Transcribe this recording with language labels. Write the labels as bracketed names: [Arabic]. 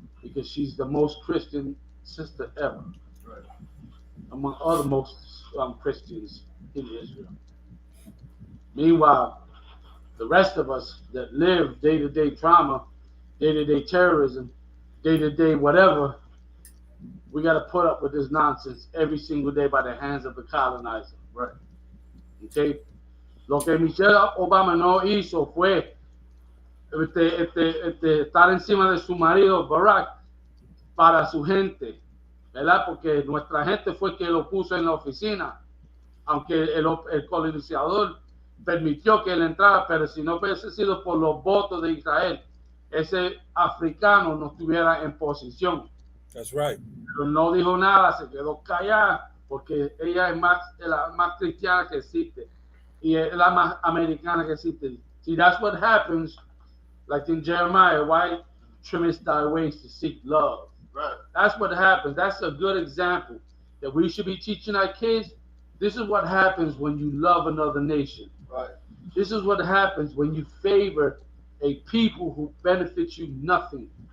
[English] Because she's the most Christian sister ever, among other most Christians in Israel. Meanwhile, the rest of us that live day-to-day trauma, day-to-day terrorism, day-to-day whatever, we got to put up with this nonsense every single day by the hands of the colonizer. Right. Okay? [Spanish] Lo que Michelle Obama no hizo fue estar encima de su marido Barack para su gente, ¿verdad? Porque nuestra gente fue que lo puso en la oficina, aunque el colonizador permitió que él entrara, pero si no hubiese sido por los votos de Israel, ese africano no estuviera en posición. [English] That's right. [Spanish] Pero no dijo nada, se quedó callada, porque ella es la más cristiana que existe y es la más americana que existe. [English] See, that's what happens, like in Jeremiah, why trimmest thy ways to seek love. Right. That's what happens. That's a good example that we should be teaching our kids. This is what happens when you love another nation. Right. This is what happens when you favor a people who benefit you nothing.